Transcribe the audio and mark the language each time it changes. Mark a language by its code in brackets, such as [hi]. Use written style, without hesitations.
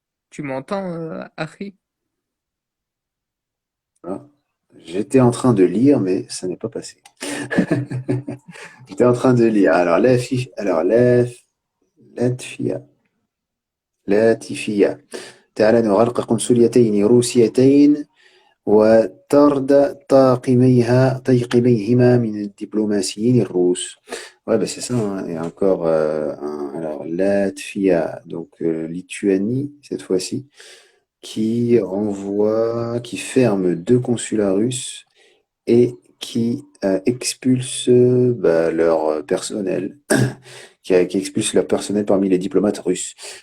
[fr] Tu m'entends, Harry? Voilà. J'étais en train de lire, mais ça n'est pas passé. J'étais en train de lire. [ar] لاتفيا لاتفيا تعال نغلق قنصليتين روسيتين وطرد طاقميهما من الدبلوماسيين الروس. [fr] Ouais, bah c'est ça, hein. Et encore, alors, Latvia, donc Lituanie, cette fois-ci, qui ferme deux consulats russes et qui expulse bah, leur personnel, qui expulse leur personnel parmi les diplomates russes.